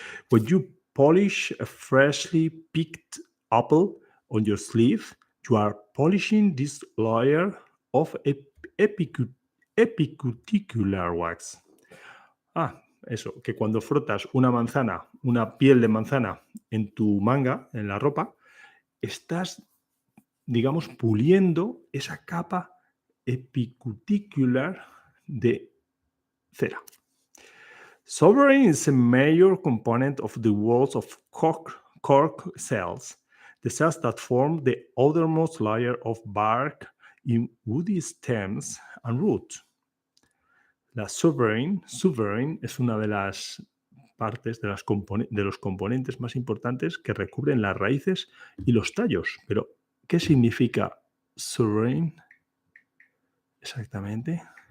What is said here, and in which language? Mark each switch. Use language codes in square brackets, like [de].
[en] When you polish a freshly picked apple on your sleeve, you are polishing this layer of epicuticular wax. [es] Eso, que cuando frotas una manzana, una piel de manzana en tu manga, en la ropa, estás, digamos, puliendo esa capa epicuticular de cera. [en] Sovereign is a major component of the walls of cork cells, the cells that form the outermost layer of bark in woody stems and roots. [es] La sovereign es una de las partes de los componentes más importantes que recubren las raíces y los tallos. Pero, ¿qué significa sovereign exactamente?